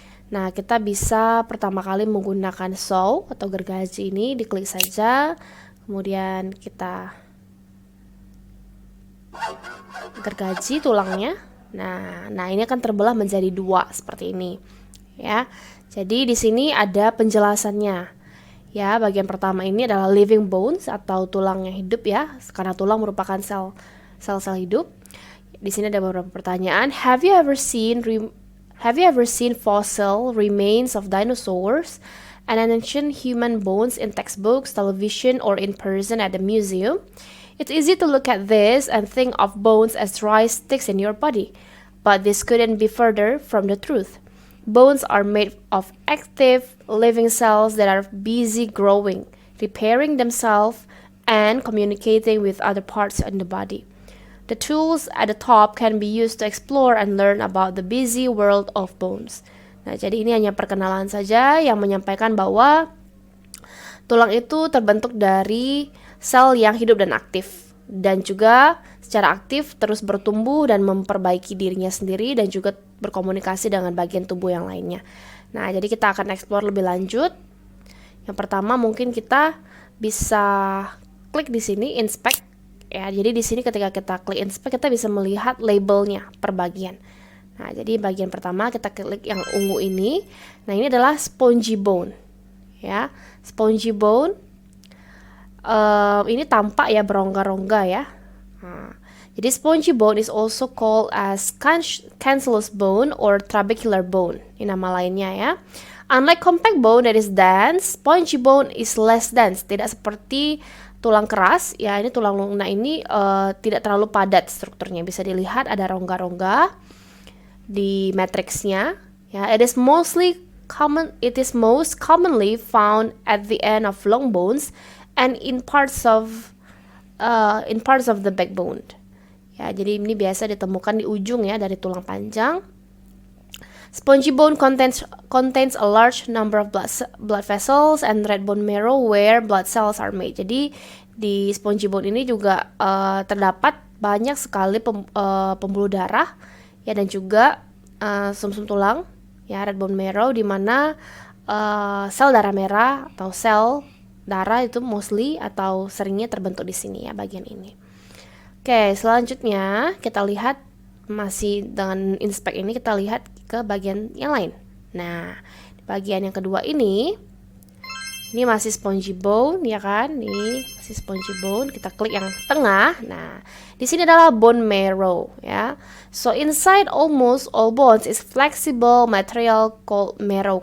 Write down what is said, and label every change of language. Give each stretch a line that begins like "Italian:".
Indonesian: Nah, kita bisa pertama kali menggunakan saw atau gergaji ini, diklik saja, kemudian kita gergaji tulangnya. Nah ini akan terbelah menjadi dua seperti ini, ya. Jadi di sini ada penjelasannya. Ya, bagian pertama ini adalah
English: living bones
Indonesian: atau tulang yang hidup ya, karena tulang merupakan sel-sel hidup. Di sini ada beberapa pertanyaan.
English: Have you ever seen fossil remains of dinosaurs and ancient human bones in textbooks, television, or in person at the museum? It's easy to look at this and think of bones as dry sticks in your body, but this couldn't be further from the truth. Bones are made of active, living cells that are busy growing, repairing themselves, and communicating with other parts in the body. The tools at the top can be used to explore and learn about the busy world of bones.
Indonesian: Nah, jadi ini hanya perkenalan saja yang menyampaikan bahwa tulang itu terbentuk dari sel yang hidup dan aktif, dan juga secara aktif terus bertumbuh dan memperbaiki dirinya sendiri dan juga berkomunikasi dengan bagian tubuh yang lainnya. Nah, jadi kita akan explore lebih lanjut. Yang pertama mungkin kita bisa klik di sini inspect ya. Jadi di sini ketika kita klik inspect kita bisa melihat labelnya per bagian. Nah, jadi bagian pertama kita klik yang ungu ini. Nah, ini adalah spongy bone. Ya, spongy bone ini tampak ya berongga-rongga ya. Jadi
English: spongy bone is also called as cancellous bone or trabecular bone.
Indonesian: Ini nama lainnya ya.
English: Unlike compact bone that is dense, spongy bone is less dense.
Indonesian: Tidak seperti tulang keras ya. Ini tulang lunak ini tidak terlalu padat strukturnya. Bisa dilihat ada rongga-rongga di matriksnya.
English: Ya, it is most commonly found at the end of long bones and in parts of the backbone.
Indonesian: Ya, jadi ini biasa ditemukan di ujung ya dari tulang panjang.
English: Spongy bone contains a large number of blood vessels and red bone marrow where blood cells are made.
Indonesian: Jadi di spongy bone ini juga terdapat banyak sekali pembuluh darah ya, dan juga sumsum tulang ya,
English: red bone marrow,
Indonesian: di mana sel darah merah atau sel darah itu mostly atau seringnya terbentuk di sini ya, bagian ini. Oke, selanjutnya kita lihat masih dengan inspect ini, kita lihat ke bagian yang lain. Nah, di bagian yang kedua ini masih spongy bone ya kan? Nih masih spongy bone. Kita klik yang tengah. Nah, di sini adalah bone marrow ya.
English: So inside almost all bones is flexible material called marrow.